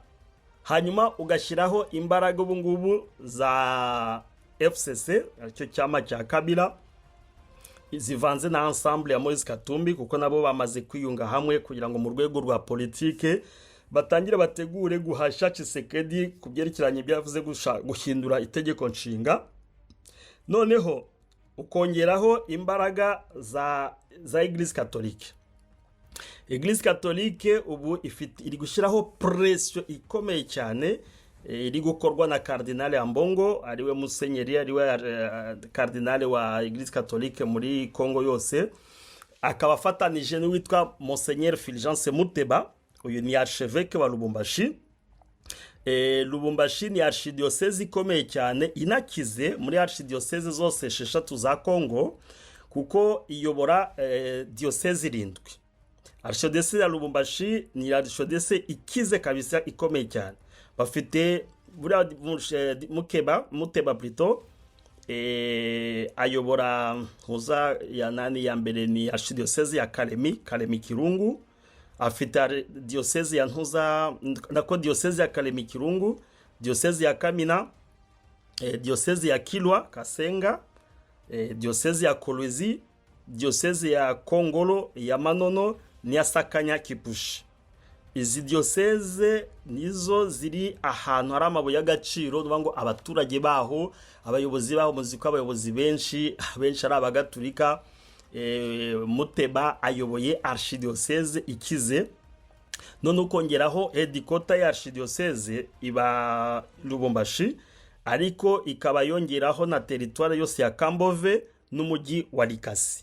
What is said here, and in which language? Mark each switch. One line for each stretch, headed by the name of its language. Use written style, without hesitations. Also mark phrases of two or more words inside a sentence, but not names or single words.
Kinyarwanda: Hanyuma ugashyiraho imbaraga ubu ngubu za FCC, cyo cyama cya Kabila, zivanze na ensemble ya Moise Katumbi, kuko nabo bamaze kwiyunga hamwe kugira ngo mu rwego rwa politike batangire bategure guhasha Tshisekedi kubyerekeranye byavuze guhindura itegeko nshinga. Noneho ukongeraho imbaraga za
French: Eglise Catholique. Eglise Catholique
Kinyarwanda: ubu iri gushyiraho pression ikomeye cyane, iri gukorwa na Cardinal Ambongo, ariwe musenyeri, ariwe Cardinal wa
French: Eglise Catholique
Kinyarwanda: muri Kongo yose. Akaba afatanije n'uwitwa Monseigneur Fulgence Muteba, uyu ni archevêque wa Lubumbashi. Lubumbashi ni archidiocese ikomeye cyane inakize muri archidiocese zose 6 za Congo, kuko iyobora diocese 7. Archidiocese ya Lubumbashi ni archidiocese ikize kabisa, ikomeye cyane. Bafite Muteba plutôt, ayobora huza ya nani ya mbere ni archidiocese ya Kalemi Kirungu. Afite diocese ya Ntuza, nako diocese ya Kalemi Kirungu, diocese ya Kamina, diocese ya Kilwa Kasenga, diocese ya Kolwezi, diocese ya Kongolo, ya Manono, niya Sakanya Kipushi. Izi diocese nizo ziri ahantu hari amabuye y'agaciro, nuvuga ngo abaturage baho, abayobozi baho, muziko abayobozi benshi ari abagatulika. Muteba ayoboye archidiocese ikize, none ukongeraho headquarter ya archidiocese iba Lubumbashi, ariko ikaba yongeraho na territoire yose ya Kambove n'umujyi wa Likasi.